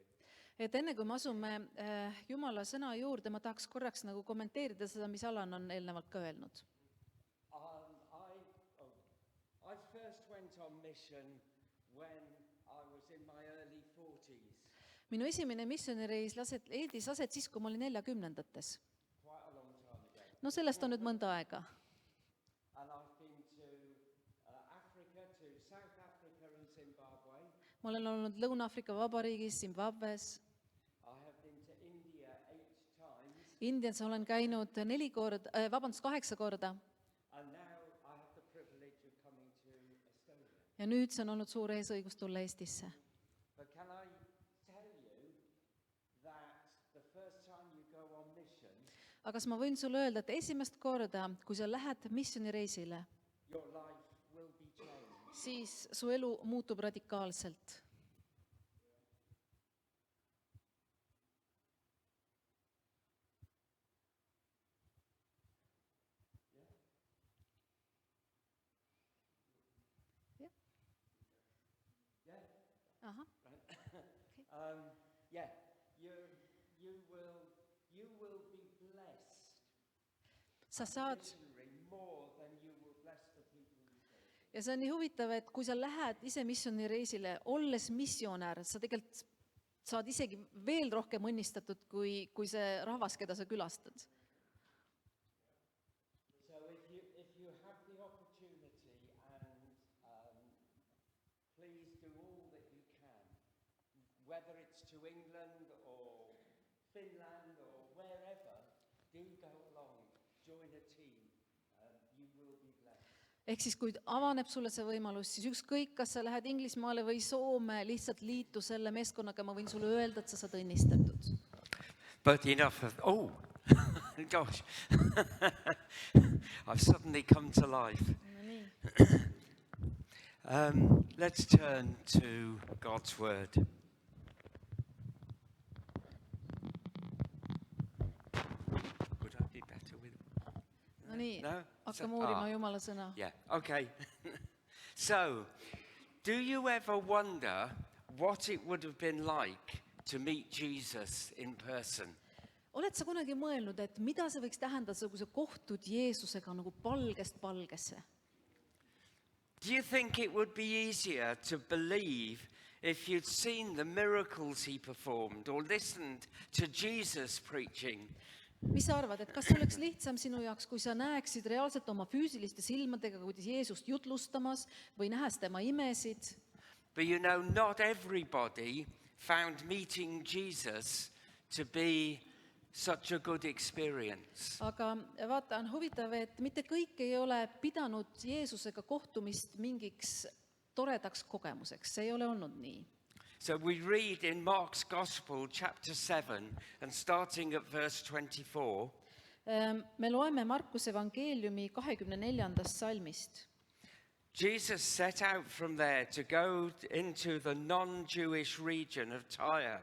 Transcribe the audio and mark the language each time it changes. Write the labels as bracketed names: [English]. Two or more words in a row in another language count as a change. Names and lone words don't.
[Estonian] Et enne kui me asume Jumala sõna juurde, ma tahaks korraks nagu kommenteerida seda, mis Alan on eelnevalt ka öelnud. [English] I first went on mission when I was in my early 40s, [Estonian] Minu esimene missioonireis leidis aset siis, kui ma olin 40-ndates. [English] quite a long time ago. [Estonian] No sellest on nüüd mõnda aega. [English] And I've been to Africa, to South Africa and Zimbabwe. [Estonian] Ma olen olnud Lõuna-Aafrika Vabariigis, Zimbabwes. [English] I have been to India 8 times. [Estonian] Indias olen käinud 8 korda. [English] And now I have the privilege of coming to Estonia. [Estonian] Ja nüüd see on olnud suur eesõigus tulla Eestisse. [English] But can I tell you that the first time you go on mission, [Estonian] Aga kas ma võin sulle öelda, et esimest korda, kui sa lähed missioonireisile, [English] your life will be changed. [Estonian] siis su elu muutub radikaalselt. Aha. [English] Yeah, you will be blessed [Estonian] Sa saad, [English] missionary more than you will bless the people you serve. [Estonian] ja see on nii huvitav, et kui sa lähed ise missioonireisile, olles missionär, sa tegelikult saad isegi veel rohkem õnnistatud kui see rahvas, keda sa külastad. [English] So if you have the opportunity and please do all that you can, whether it's to England or Finland or wherever, do go along, join a team, you will be blessed. [Estonian] Ehk siis, kui avaneb sulle see võimalus, siis ükskõik, kas sa lähed Inglismaale või Soome, lihtsalt liitu selle meeskonnaga, ma võin sulle öelda, et sa saad õnnistatud. [English] But enough of, oh, gosh, I've suddenly come to life. Let's turn to God's word. Would I be better with [Estonian] No nii, No? hakkame uurima Jumala sõna. [English] Yeah, okay. So, do you ever wonder what it would have been like to meet Jesus in person? [Estonian] Oled sa kunagi mõelnud, et mida see võiks tähendada, kui sa kohtud Jeesusega nagu palgest palgesse? [English] Do you think it would be easier to believe if you'd seen the miracles he performed or listened to Jesus preaching? [Estonian] Mis sa arvad, et kas oleks lihtsam sinu jaoks, kui sa näeksid reaalselt oma füüsiliste silmadega, kuidas Jeesust jutlustamas või nähes tema imesid? [English] But you know, not everybody found meeting Jesus to be such a good experience. [Estonian] Aga vaata, on huvitav, et mitte kõik ei ole pidanud Jeesusega kohtumist mingiks toredaks kogemuseks. See ei ole olnud nii. [English] So we read in Mark's Gospel, chapter 7, and starting at verse 24, [Estonian] Me loeme Markuse evangeeliumi 24. salmist. [English] Jesus set out from there to go into the non-Jewish region of Tyre.